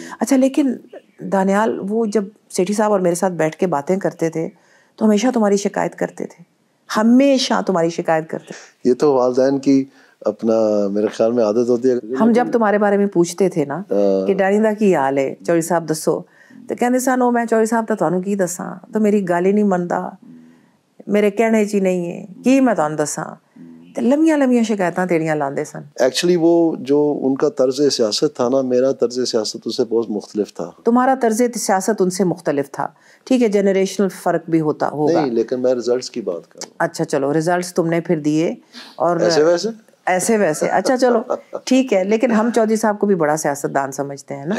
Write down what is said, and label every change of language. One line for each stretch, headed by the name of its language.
Urdu: اچھا, لیکن دانیال, وہ جب سیٹھی صاحب اور میرے ساتھ بیٹھ کے باتیں کرتے تھے تو ہمیشہ تمہاری شکایت کرتے تھے, ہمیشہ تمہاری شکایت کرتے. یہ تو والدین کی اپنا میرے خیال میں عادت ہوتی ہے. ہم جب تمہارے بارے میں پوچھتے تھے نا کہ
Punjabi: ڈیڈی دا کی حال ہے, چودھری صاحب دسو, تو کہندے سن میں چودھری صاحب تو تانوں کی دساں, تو میری گل ہی نہیں مندا, میرے کہنے چی نہیں ہے کی میں تانوں دساں. لمبیاں لمبیاں شکایتاں تیریاں لاندے سن.
Urdu: ایکچولی وہ جو ان کا طرز سیاست تھا نا, میرا طرز سیاست اس سے بہت مختلف تھا. تمہارا طرز سیاست ان سے مختلف تھا, ٹھیک ہے, جنریشنل فرق بھی ہوتا ہوگا. نہیں, لیکن میں ریزلٹس کی بات کر رہا ہوں. اچھا چلو, ریزلٹس تم نے پھر دیے, اور ایسے ویسے اچھا چلو ٹھیک ہے, لیکن ہم چودھری صاحب کو بھی بڑا سیاستدان سمجھتے ہیں نا.